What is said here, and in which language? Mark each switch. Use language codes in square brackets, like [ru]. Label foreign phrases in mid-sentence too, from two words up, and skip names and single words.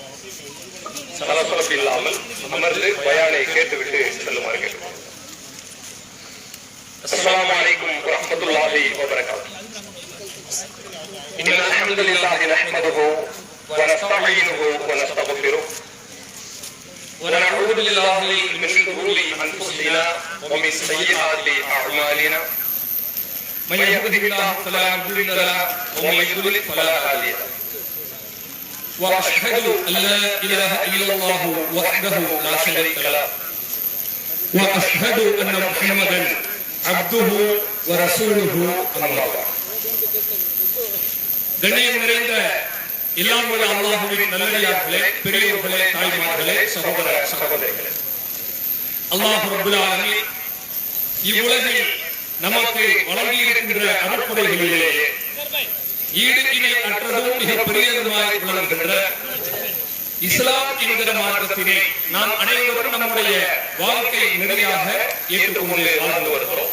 [ta] சலசலப்பு இல்லாமல் அமர்ந்து பயானை கேட்டுவிட்டு செல்லுமாறு கேட்டுக்கொள்கிறோம். [ar] السلام عليكم ورحمة الله وبركاته. إن الحمد لله نحمده ونستعينه ونستغفره ونعوذ بالله من شرور انفسنا ومن سيئات اعمالنا من يهده الله فلا مضل له ومن يضلل فلا هادي له واشهد ان لا اله الا الله وحده لا شريك له واشهد ان محمدا عبده ورسوله اما بعد. [ta] கண்ணியம் நிறைந்த எல்லாம் வல்ல அல்லாஹ்வின் நல்லடியார்களே, பெரியவர்களே, தாய்மார்களே, சகோதர சகோதரிகளே, [ar] الله رب العالمين [ta] இவ்வுலகில் நமக்கு வழங்கியிருக்கின்ற அருட்கொடைகளிலேயே ஈடு இணை அற்றதும் மிக பெரியதுமாய் விளங்குகின்ற இஸ்லாம் என்கிற மார்க்கத்தினை நாம் அனைவரும் நம்முடைய வாழ்க்கை நெறியாக ஏற்றுக்கொண்டு வாழ்ந்து வருகிறோம்.